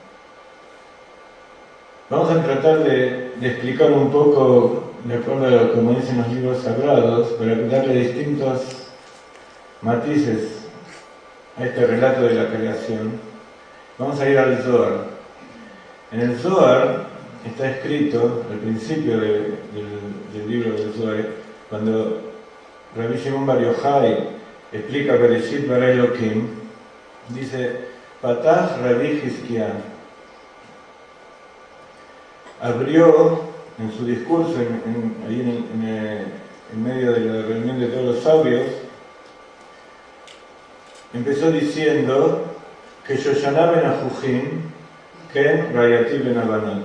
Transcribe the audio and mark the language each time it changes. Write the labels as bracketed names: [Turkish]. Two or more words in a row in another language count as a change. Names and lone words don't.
[Spanish] Vamos a tratar de explicar un poco, de acuerdo a lo que como dicen los libros sagrados, para darle distintos matices a este relato de la creación. Vamos a ir al Zohar. En el Zohar está escrito, al principio del libro del Zohar, cuando Rabbi Shimon Bar Yochai explica [Hebrew] בראשית ברא אלהים, [Spanish] dice, Patach Rabbi Hizkiah, abrió en su discurso, ahí en medio de la reunión de todos los sabios, empezó diciendo que [Hebrew] שושנה בין החוחים כן רעיתי בין הבנות.